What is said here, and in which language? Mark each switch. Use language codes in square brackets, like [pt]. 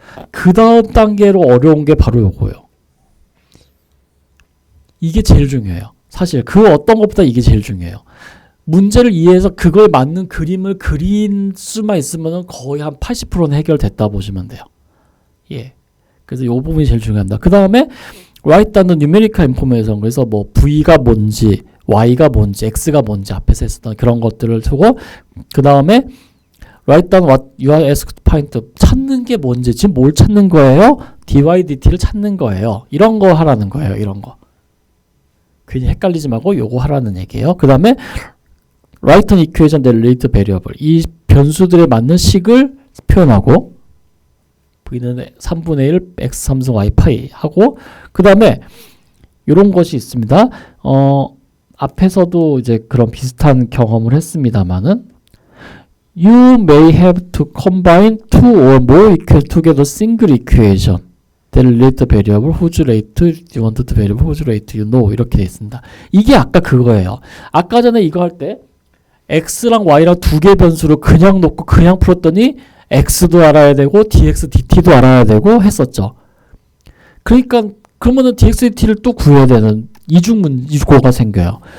[ko] 그 다음 단계로 어려운 게 바로 요거예요. 이게 제일 중요해요. 사실 그 어떤 것보다 이게 제일 중요해요. 문제를 이해해서 그거에 맞는 그림을 그린 수만 있으면 거의 한 80%는 해결됐다 보시면 돼요. 예. 그래서 이 부분이 제일 중요합니다. 그 다음에 [en] write down the numerical information. [ko] 그래서 뭐 V가 뭔지, Y가 뭔지, X가 뭔지 앞에서 했었던 그런 것들을 두고 그 다음에 [en] write down what you are asked to find. [ko] 찾는 게 뭔지, 지금 뭘 찾는 거예요? dy, dt를 찾는 거예요. 이런 거 하라는 거예요. 이런 거. 괜히 헷갈리지 말고 요거 하라는 얘기예요. 그 다음에 [en] write an equation that relates variable. [ko] 이 변수들에 맞는 식을 표현하고 v는 3분의 1 x 3승 y 파이 하고 그 다음에 이런 것이 있습니다. 앞에서도 이제 그런 비슷한 경험을 했습니다만은 [en] You may have to combine two or more equal together single equation that relate the variable whose rate you want the variable whose rate you know [ko] 이렇게 되어 있습니다. 이게 아까 그거예요. 아까 전에 이거 할 때 x랑 y랑 두 개 변수를 그냥 놓고 그냥 풀었더니 x도 알아야 되고 dx, dt도 알아야 되고 했었죠. 그러니까 그러면은 dx, dt를 또 구해야 되는 이중고가 생겨요.